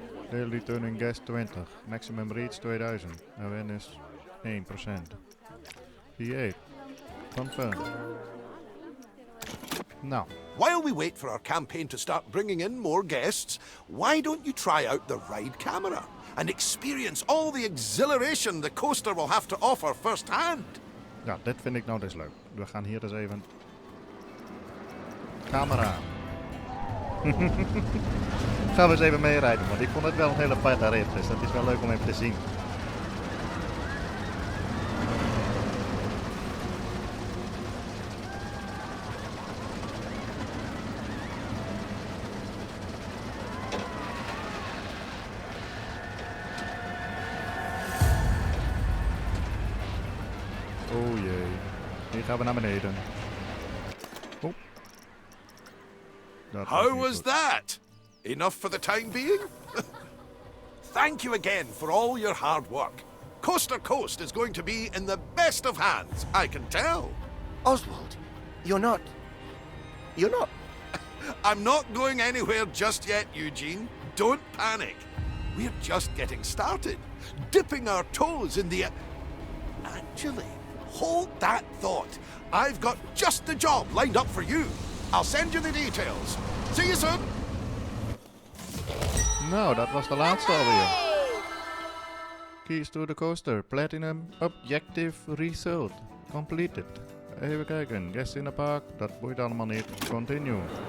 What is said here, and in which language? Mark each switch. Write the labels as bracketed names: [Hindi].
[English] Daily turning guest 20. Maximum reach 2000. Awareness 1%. V8. Confirm. [Dutch] Nou. [English] While we wait for our campaign to start bringing in more guests, why don't you try out the ride camera and experience all the exhilaration the coaster will have to offer firsthand? [Dutch] Ja, dit vind ik nou dus leuk. We gaan hier eens even camera. Gaan we eens even meerijden, want ik vond het wel een hele aparte rit, dus dat is wel leuk om even te zien. Oh jee, hier gaan we naar beneden. Oh. [English] How was that? Enough for the time being? Thank you again for all your hard work. Coast to Coast is going to be in the best of hands, I can tell. Oswald, you're not... I'm not going anywhere just yet, Eugene. Don't panic. We're just getting started. Dipping our toes in the... Actually, hold that thought. I've got just the job lined up for you. I'll send you the details. See you soon. [Dutch] Nou, dat was de laatste alweer. [English] Keys to the coaster. Platinum objective result. Completed. [Dutch] Even kijken. [English] Guest in the park. [Dutch] Dat boeit allemaal niet. Continue.